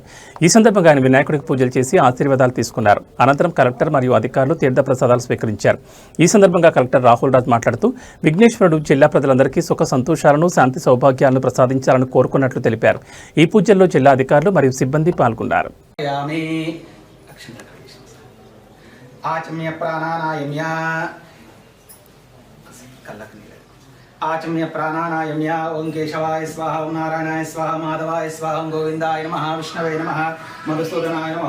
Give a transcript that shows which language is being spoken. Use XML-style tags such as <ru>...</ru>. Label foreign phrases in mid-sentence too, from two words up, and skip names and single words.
<te>ఈ సందర్భంగా ఆయన వినాయకుడికి పూజలు చేసి ఆశీర్వాదాలు తీసుకున్నారు. అనంతరం కలెక్టర్ మరియు అధికారులు తీర్థ ప్రసాదాలు స్వీకరించారు. ఈ సందర్భంగా కలెక్టర్ రాహుల్ రాజ్ మాట్లాడుతూ విఘ్నేశ్వరుడు జిల్లా ప్రజలందరికీ సుఖ సంతోషాలను, శాంతి సౌభాగ్యాలను ప్రసాదించాలని కోరుకున్నట్లు తెలిపారు. ఈ పూజల్లో జిల్లా అధికారులు మరియు సిబ్బంది పాల్గొన్నారు.</te> <sa>आचम्य प्राणानायम्य ओं केशवाय स्वाहा ओं नारायणाय स्वाहा माधवाय स्वाहा ओं गोविंदाय नमः विष्णवे नमः मधुसूदनाय नमः</sa>